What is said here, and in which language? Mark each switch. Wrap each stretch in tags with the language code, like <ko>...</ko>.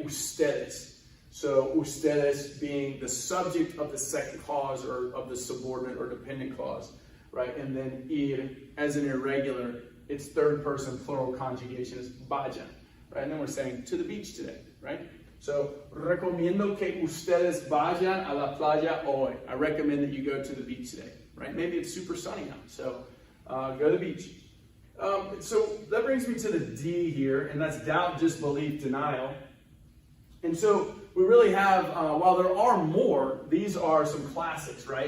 <en>Ustedes. So ustedes being the subject of the second clause or of the subordinate or dependent clause, right? And then ir as an irregular, it's third person plural conjugation is vayan, right? And then we're saying to the beach today, right?</en> <es>So recomiendo que ustedes vayan a la playa hoy.</es> <en>I recommend that you go to the beach today, right? Maybe it's super sunny out, so go to the beach. So that brings me to the D here, and that's doubt, disbelief, denial. And so we really have, while there are more, these are some classics, right?</en>